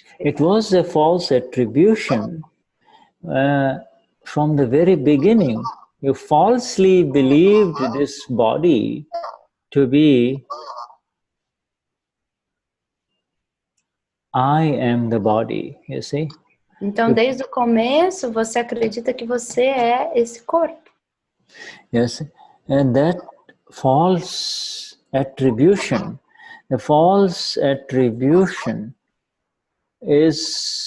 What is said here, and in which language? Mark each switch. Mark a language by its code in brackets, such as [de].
[en] It was a false attribution from the very beginning. You falsely believed this body to be I am the body, you see. [pt] Então, desde o começo, você acredita que você é esse corpo. [en] Yes, and that false attribution, the false attribution was